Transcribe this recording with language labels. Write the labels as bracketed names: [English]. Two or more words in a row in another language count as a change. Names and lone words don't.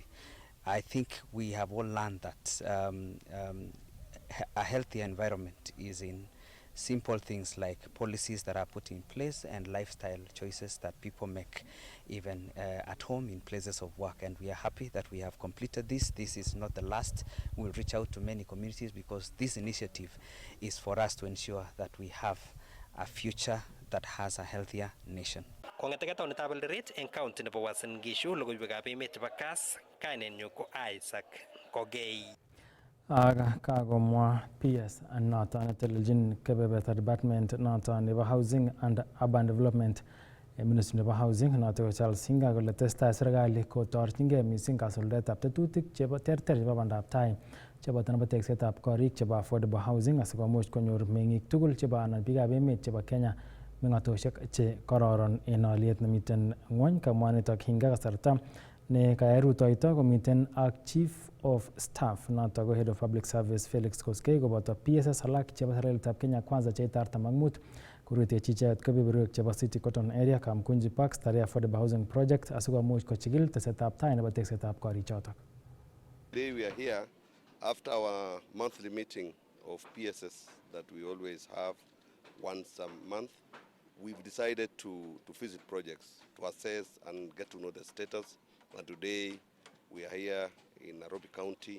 [English] I think we have all learned that a healthy environment is in simple things like policies that are put in place and lifestyle choices that people make even at home, in places of work. And we are happy that we have completed this. This is not the last. We'll reach out to many communities because this initiative is for us to ensure that we have a future that has a healthier nation. [Kalenjin] Kong'eteke taonitab Eldoret eng county nebo Uasin Gishu, logoiwekab emet chebo Kass, kainenyu ko Isaac Kogei. Kagomwa PS noton netelelchin kebeberta department noton nebo [English] housing and urban development ministry [Kalenjin] nebo housing noton ko Charles Singa kole testai serikali kotorchingei missing kasuldaetab tetutik chebo terter chebo bandab tai chebo nebo teksetab korik chebo [English] affordable housing [Kalenjin] asikomuch konyor meng'ik tugul chebo anan biikab emet chebo Kenya meng'atoshek che kororon en aliet nemiten ng'wony. Kamwa nitok hinga kasarta ne kayai rutoito komiten ak [English] Chief of Staff [Kalenjin] noton ko [English] Head of Public Service [Kalenjin] Felix Koskei koboto PSS alak chebo serikalitab Kenya Kwanza cheite 45 Kurutechi icheket kebeberwek chebo City Cotton Area, Kamkunji Park, Starehe Affordable Housing Project asikomuch kochigil tesetab tai nebo teksetab korichotok. [English] Today we are here after our monthly meeting of PSS that we always have once a month. We've decided to visit projects, to assess and get to know the status. And today we are here in Nairobi County.